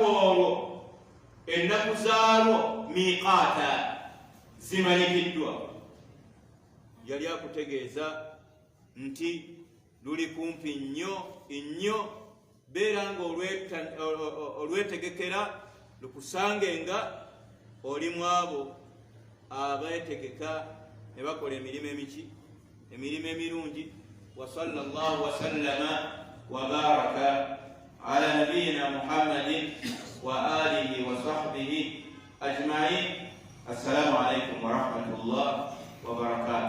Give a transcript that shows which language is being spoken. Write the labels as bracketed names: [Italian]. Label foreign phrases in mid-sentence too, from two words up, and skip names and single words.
[Ganda] olwo ennaku zaalwo miqaata zimanyikiddwa yali akutegeeza nti luli kumpi nnyo beera nga olwetegekera lukusange nga olimu abo abeetegeka ne bakola emirimu emirungi [Arabic] وصلى الله وسلم وبارك على نبينا محمد وآله وصحبه أجمعين. السلام عليكم ورحمة الله وبركاته.